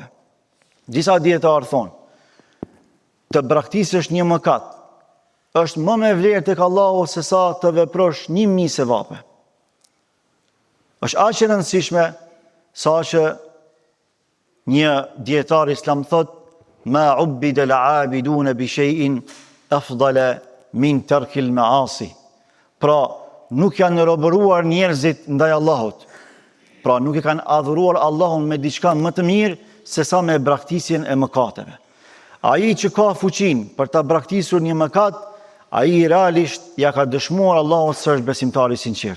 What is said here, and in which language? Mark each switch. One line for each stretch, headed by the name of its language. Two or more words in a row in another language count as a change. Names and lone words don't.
Albanian: Disa dietarë thonë, të braktisësh një mëkat është më me vlerë tek Allahu se sa të veprosh 1000 sevape. Është aq e rëndësishme sa që një dietar islam thot:
Arabic: ما تعبد العابدون بشيء أفضل من ترك المعاصي.
Albanian: Pra, nuk janë robëruar njerëzit ndaj Allahut. Pra, nuk e kanë adhuruar Allahun me diçka më të mirë se sa me braktisjen e mëkateve. Ai që ka fuqinë për ta braktisur një mëkat, ai realisht ja ka dëshmuar Allahut se është besimtar i sinqert.